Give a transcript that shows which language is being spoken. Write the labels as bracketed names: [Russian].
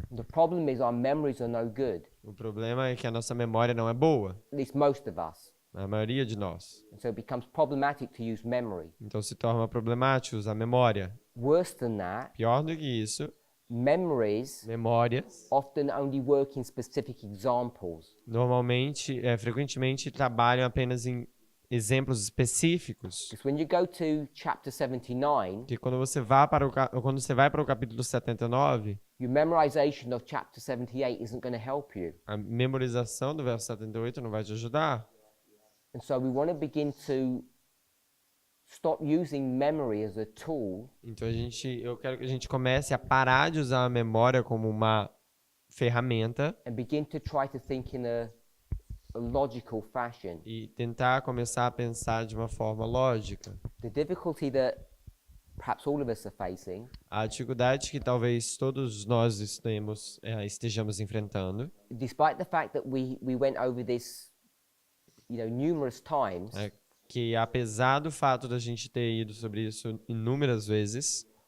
[English] the problem is our memories are no good, [Portuguese] O problema é que a nossa memória não é boa, [English] at least most of us. [Portuguese] a maioria de nós. [English] And so it becomes problematic to use memory. [Portuguese] Então se torna problemático usar memória. [English] Worse than that, [Portuguese] Pior do que isso, [English] memories [Portuguese] memórias [English] often only work in specific examples. [Portuguese] frequentemente trabalham apenas em exemplos específicos, [English] Because when you go to chapter 79, [Portuguese] que quando você vai para o capítulo 79, [English] your memorization of chapter 78 isn't going to help you. [Portuguese] a memorização do verso 78 não vai te ajudar. [English] And so we want to begin to stop using memory as a tool [Portuguese] Então eu quero que a gente comece a parar de usar a memória como uma ferramenta [English] and begin to try to think in a logical fashion. [Portuguese] e tentar começar a pensar de uma forma lógica. [English] The difficulty that perhaps all of us are facing [Portuguese] A dificuldade que talvez todos nós estejamos enfrentando, [English] despite the fact that we went over this, numerous times, [Portuguese] é que apesar do fato da gente ter ido sobre isso inúmeras vezes,